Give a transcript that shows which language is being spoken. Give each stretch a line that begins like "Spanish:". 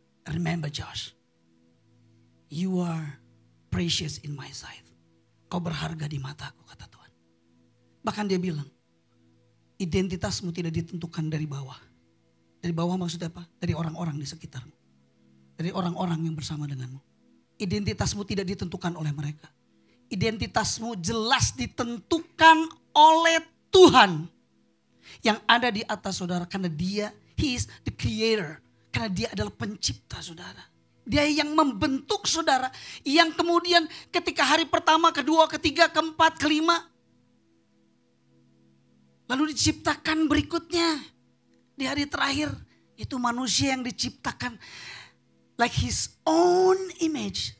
English: Remember Josh, you are precious in my sight.
Indonesian: Kau berharga di mataku, kata Tuhan. Bahkan dia bilang, identitasmu tidak ditentukan dari bawah. Dari bawah maksudnya apa? Dari orang-orang di sekitarmu. Dari orang-orang yang bersama denganmu. Identitasmu tidak ditentukan oleh mereka. Identitasmu jelas ditentukan oleh Tuhan. Yang ada di atas saudara. Karena dia,
English: he is the creator.
Indonesian: Karena dia adalah pencipta saudara. Dia yang membentuk saudara. Yang kemudian ketika hari pertama, kedua, ketiga, keempat, kelima. Lalu diciptakan berikutnya. Di hari terakhir itu manusia yang diciptakan
English: like his own image.